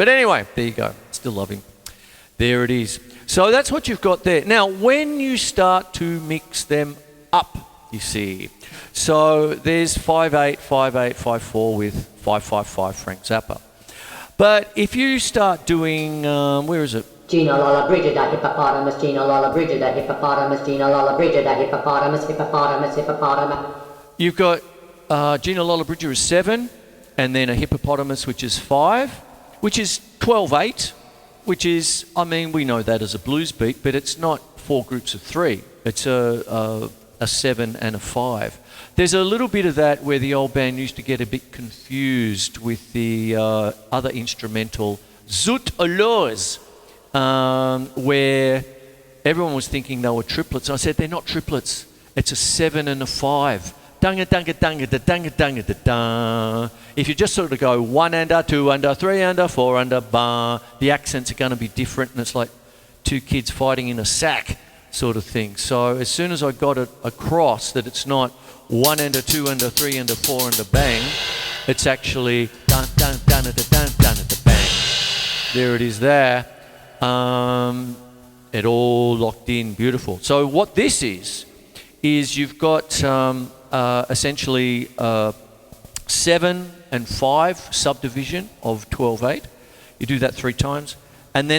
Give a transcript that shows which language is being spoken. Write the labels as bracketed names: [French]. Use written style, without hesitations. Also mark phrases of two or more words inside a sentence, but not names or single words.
[English] But anyway, there you go. Still love him. There it is. So that's what you've got there. Now, when you start to mix them up, you see. So there's 5-8, 5-8, 5-4 with 5-5-5 Frank Zappa. But if you start doing, where is it? Gina Lola Brigida hippopotamus, Gina Lola Brigida hippopotamus, Gina Lola Brigida hippopotamus, hippopotamus, hippopotamus. You've got Gina Lola Brigida is 7, and then a hippopotamus which is 5, which is 12-8, which is, we know that as a blues beat, but it's not 4 groups of 3. It's a 7 and a 5. There's a little bit of that where the old band used to get a bit confused with the other instrumental, Zoot Aloes, where everyone was thinking they were triplets. I said, they're not triplets. It's a 7 and a 5. Dunga dunga dunga da dunga dunga da da. If you just sort of go 1 under, 2 under, 3 under, 4 under, ba, the accents are going to be different, and it's like 2 kids fighting in a sack sort of thing. So as soon as I got it across that it's not 1 under, 2 under, 3 under, 4 under, bang, it's actually dun dun dun da dun dun da bang. There it is there. It all locked in, beautiful. So what this is you've got essentially 7 and 5 subdivision of 12-8. You do that 3 times,